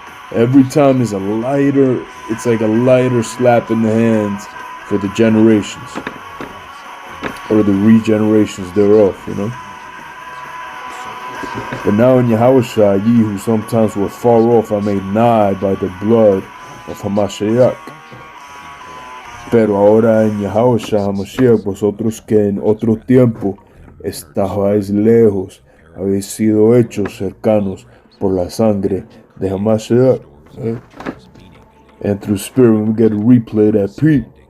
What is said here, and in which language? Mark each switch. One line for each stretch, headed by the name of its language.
English: Every time it's like a lighter slap in the hands for the generations. Or the regenerations thereof, But now in Yahweh Shai, ye who sometimes were far off are made nigh by the blood of HaMashiach.
Spanish: Pero ahora en Yahweh Shai HaMashiach, vosotros que en otro tiempo estabais lejos, habéis sido hechos cercanos por la sangre de HaMashiach.
English: Right? And through spirit, we get to replay that P.